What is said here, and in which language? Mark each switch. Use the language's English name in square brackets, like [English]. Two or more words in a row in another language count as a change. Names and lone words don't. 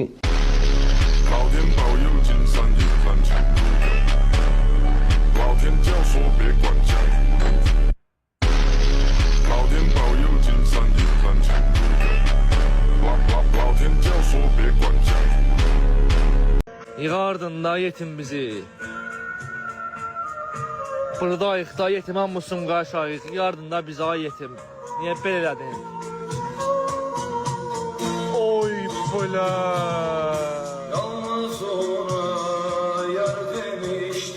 [Chinese] 老天保佑金山银山全路有，老天教唆别管江湖路。老天保佑金山银山全路有，老天教唆别管江湖路。 [Azerbaijani] Yığardın yetim bizi. Buradayıq da yetim hamısın qaşayıq. Yığardın da bizi ay yetim. Niye belə elədin? Oy bula. [Turkish] Yalnız ona yar demiştim.